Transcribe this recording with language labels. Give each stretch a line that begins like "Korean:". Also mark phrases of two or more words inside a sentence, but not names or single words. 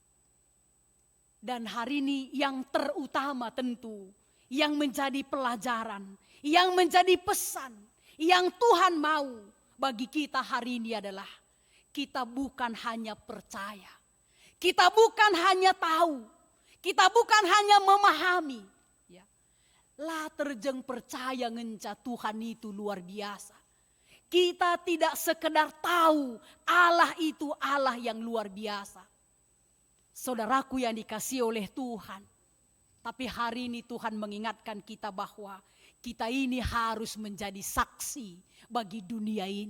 Indonesian: Dan hari ini yang terutama tentu, yang menjadi pelajaran, yang menjadi pesan, yang Tuhan mau bagi kita hari ini adalah kita bukan hanya percaya, kita bukan hanya tahu, kita bukan hanya memahami.
Batak Karo: Ya. Lah terjeng percaya ngenca
Indonesian: Tuhan itu luar biasa. Kita tidak sekedar tahu Allah itu Allah yang luar biasa. Saudaraku yang dikasihi oleh Tuhan. Tapi hari ini Tuhan mengingatkan kita bahwa kita ini harus menjadi saksi bagi dunia ini.